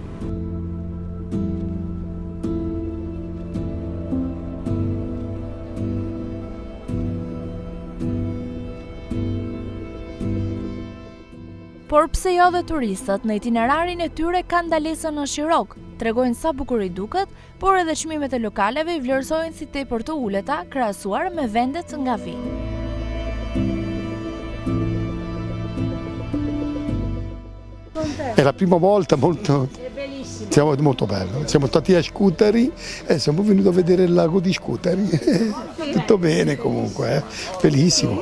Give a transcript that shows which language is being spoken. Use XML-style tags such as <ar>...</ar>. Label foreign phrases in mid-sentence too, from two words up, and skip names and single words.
<sq>Por pse jo dhe turistët në itinerarin e tyre kanë ndalesën në Shirok, tregojnë sa bukur i duket, por edhe çmimet e lokaleve i vlerësojnë si tepër të uleta krahasuar me vendet nga vi.</sq> <it>È la prima volta, siamo molto bello. Siamo stati a Scutari e siamo venuti a vedere il lago di Scutari. Tutto bene comunque, bellissimo.</it>